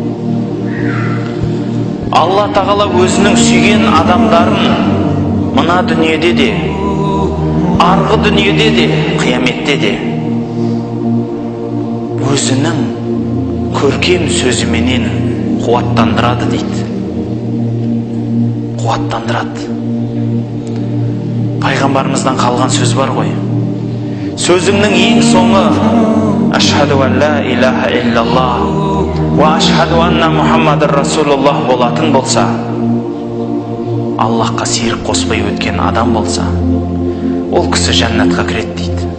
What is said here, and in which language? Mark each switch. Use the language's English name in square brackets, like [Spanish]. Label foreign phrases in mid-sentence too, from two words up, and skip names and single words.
[Kazakh] Алла тағала өзінің сүйген адамдарын мына дүниеде де, арғы дүниеде де, қияметте де өзінің көркем сөзіменен қуаттандырады дейді. Қуаттандырады. Пайғамбарымыздан қалған сөз бар ғой. Сөзіңнің ең соңы [Arabic] أشهد أن لا إله إلا الله وأشهد أن محمدا رسول الله [Kazakh] болатын болса, Аллахқа серік қоспай өткен адам болса, ол кісі жәннатқа кіреді дейді.